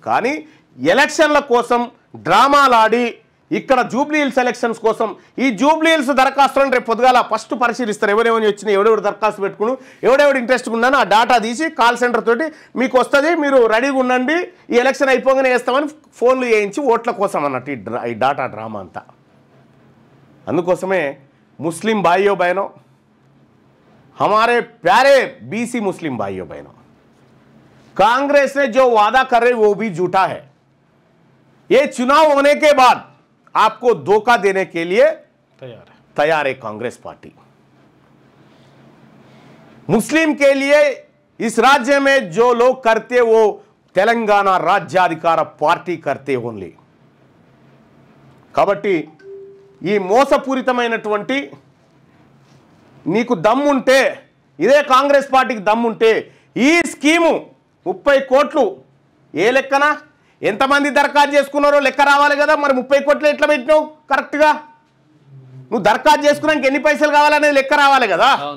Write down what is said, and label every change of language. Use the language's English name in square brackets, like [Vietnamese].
[Telugu] కానీ ఎలక్షన్ల కోసం డ్రామాలాడి ఇక్కడ జూబ్లీ హిల్స్ ఎలక్షన్స్ కోసం ఈ జూబ్లీ హిల్స్ దరఖాస్తులను రేపు పొద్దుగాల ఫస్ట్ పరిశీలిస్తారు. ఎవరెవరు వచ్చినాయి, ఎవడెవడు దరఖాస్తు పెట్టుకుని, ఎవడెవడు ఇంట్రెస్ట్గా ఉన్నానో ఆ డాటా తీసి కాల్ సెంటర్ తోటి మీకు వస్తుంది, మీరు రెడీగా ఉండండి, ఈ ఎలక్షన్ అయిపోగానే వేస్తామని ఫోన్లు చేయించి ఓట్ల కోసం అన్నట్టు ఈ డాటా డ్రామా అంతా. అందుకోసమే [Hindi] मुस्लिम भाइयों बहनों, हमारे प्यारे बीसी मुस्लिम भाइयों बहनों, कांग्रेस ने जो वादा कर रही वो भी झूठा है. ये चुनाव होने के बाद आपको धोखा देने के लिए तैयार है कांग्रेस पार्टी. मुस्लिम के लिए इस राज्य में जो लोग करते वो तेलंगाना राज्याधिकार पार्टी करते ओनली. [Telugu] కాబట్టి ఈ మోసపూరితమైనటువంటి నీకు దమ్ముంటే, ఇదే కాంగ్రెస్ పార్టీకి దమ్ముంటే ఈ స్కీము 30 కోట్లు ఏ లెక్కన ఎంతమంది దరఖాస్తు చేసుకున్నారో లెక్క రావాలి కదా. మరి 30 కోట్లు ఎట్లా పెట్టినావు కరెక్ట్గా? నువ్వు దరఖాస్తు చేసుకున్నాక ఎన్ని పైసలు కావాలనేది లెక్క రావాలి కదా.